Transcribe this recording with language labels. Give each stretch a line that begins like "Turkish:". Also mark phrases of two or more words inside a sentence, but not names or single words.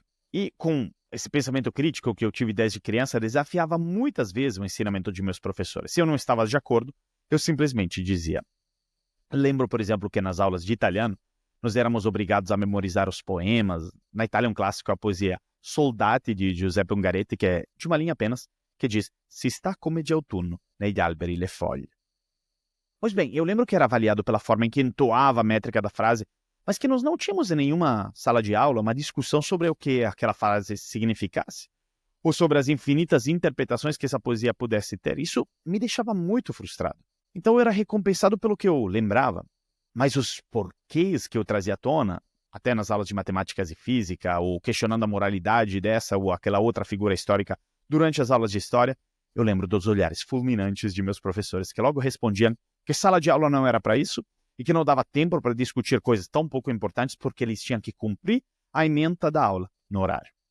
Portuguese: E com esse pensamento crítico que eu tive desde criança, desafiava muitas vezes o ensinamento de meus professores. Se eu não estava de acordo, eu simplesmente dizia. Lembro, por exemplo, que nas aulas de italiano, nós éramos obrigados a memorizar os poemas. Na Itália é um clássico a poesia Soldati, de Giuseppe Ungaretti, que é de uma linha apenas, que diz:
Italian: "Si sta come di autunno, negli alberi le foglie".
Portuguese: Pois bem, eu lembro que era avaliado pela forma em que entoava a métrica da frase, mas que nós não tínhamos em nenhuma sala de aula uma discussão sobre o que aquela frase significasse, ou sobre as infinitas interpretações que essa poesia pudesse ter. Isso me deixava muito frustrado. Então eu era recompensado pelo que eu lembrava, mas os porquês que eu trazia à tona, até nas aulas de matemáticas e física, ou questionando a moralidade dessa ou aquela outra figura histórica durante as aulas de história, eu lembro dos olhares fulminantes de meus professores, que logo respondiam que sala de aula não era para isso e que não dava tempo para discutir coisas tão pouco importantes porque eles tinham que cumprir a ementa da aula no horário.